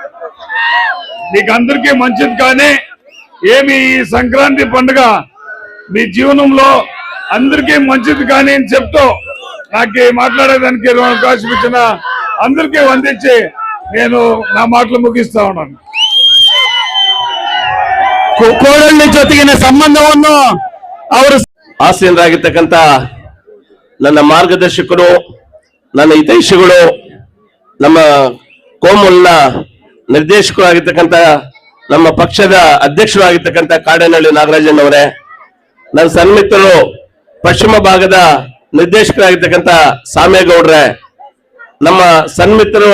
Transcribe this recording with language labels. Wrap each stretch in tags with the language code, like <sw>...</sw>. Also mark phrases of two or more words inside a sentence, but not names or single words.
<te>మీకు అందరికీ మంచిది. కానీ ఏమి ఈ సంక్రాంతి పండుగ మీ జీవనంలో అందరికీ మంచిది కానీ అని చెప్తూ నాకు మాట్లాడేదానికి అవకాశం ఇచ్చిన అందరికీ వందించి నేను నా మాటలు ಮುಗಿಸ್ತಾ ఉన్నాను.</te> <kn>ಕೋಡಳ್ಳಿ ಜೊತೆಗಿನ ಸಂಬಂಧವನ್ನು ಅವರು ಆಸೀನರಾಗಿರ್ತಕ್ಕಂಥ ನನ್ನ ಮಾರ್ಗದರ್ಶಕರು, ನನ್ನ ಹಿತೈಷಿಗಳು, ನಮ್ಮ ಕೋಮುಲ್ನ ನಿರ್ದೇಶಕರಾಗಿರ್ತಕ್ಕಂಥ ನಮ್ಮ ಪಕ್ಷದ ಅಧ್ಯಕ್ಷರಾಗಿರ್ತಕ್ಕಂಥ ಕಾಡೇನಹಳ್ಳಿ ನಾಗರಾಜಣ್ಣವರೇ, ನನ್ನ ಸನ್ಮಿತ್ರರು ಪಶ್ಚಿಮ ಭಾಗದ ನಿರ್ದೇಶಕರಾಗಿರ್ತಕ್ಕಂಥ ಸಾಮೇಗೌಡ್ರೆ, ನಮ್ಮ ಸನ್ಮಿತ್ರರು</kn>